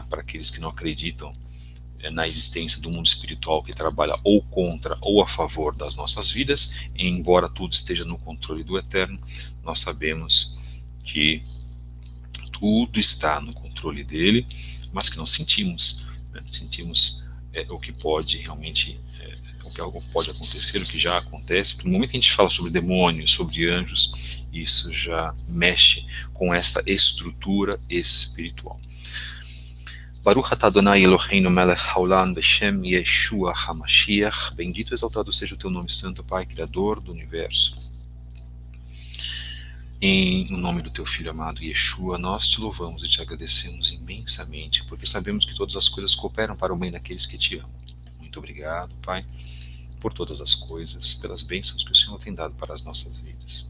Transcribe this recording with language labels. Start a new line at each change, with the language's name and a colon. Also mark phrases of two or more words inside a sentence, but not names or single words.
Portuguese: Para aqueles que não acreditam na existência do mundo espiritual, que trabalha ou contra ou a favor das nossas vidas, embora tudo esteja no controle do Eterno, nós sabemos que tudo está no controle dele, mas que nós sentimos, né? Sentimos o que pode realmente, o que pode acontecer, o que já acontece. No momento que a gente fala sobre demônios, sobre anjos, isso já mexe com essa estrutura espiritual.
Hebrew: ברוך אתה אדוני אלוהינו מלך העולם בשם ישוע המשיח.
Portuguese: Bendito e exaltado seja o teu nome santo, Pai, Criador do universo. Em nome do teu Filho amado Yeshua, nós te louvamos e te agradecemos imensamente, porque sabemos que todas as coisas cooperam para o bem daqueles que te amam. Muito obrigado, Pai, por todas as coisas, pelas bênçãos que o Senhor tem dado para as nossas vidas.